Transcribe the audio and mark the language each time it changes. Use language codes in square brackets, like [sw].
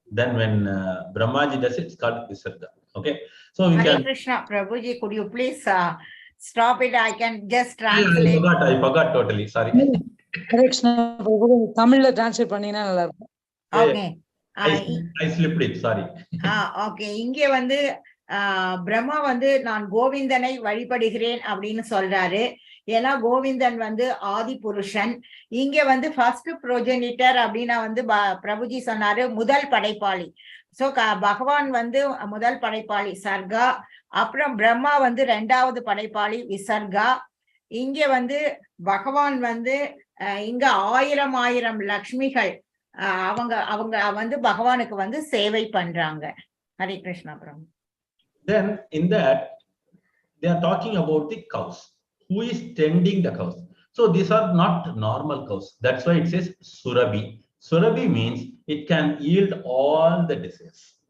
[en] Then when Brahmaji does it, it's called Visarga. Okay, so we can. Krishna, Prabhuji, could you please stop it? I can just translate. I forgot totally. Sorry. [ta] Krishna, [en] Tamil translate [ta] பண்ணீங்கன்னா நல்லா இருக்கும். [en] Okay. I slipped it. Sorry. Okay. [ta] இங்கே வந்து பிரம்மா வந்து நான் கோவிந்தனை வழிபடுகிறேன் அப்படின்னு சொல்றாரு. ஏன்னா கோவிந்தன் வந்து ஆதி புருஷன். இங்க வந்து [en] first progenitor [ta] அப்படின்னா வந்து பிரபுஜி சொன்னாரு முதல் படைப்பாளி. சோ பகவான் வந்து முதல் படைப்பாளி சர்கா. அப்புறம் பிரம்மா வந்து இரண்டாவது படைப்பாளி விசர்கா. இங்க வந்து பகவான் வந்து இங்க ஆயிரம் லக்ஷ்மிகள் அவங்க வந்து பகவானுக்கு வந்து சேவை பண்றாங்க. ஹரே கிருஷ்ணா பிரபு. [en] Then in that they are talking about the cows. Who is tending the cows? So these are not normal cows. That's why it says Surabhi. Surabhi means it can yield all the desires.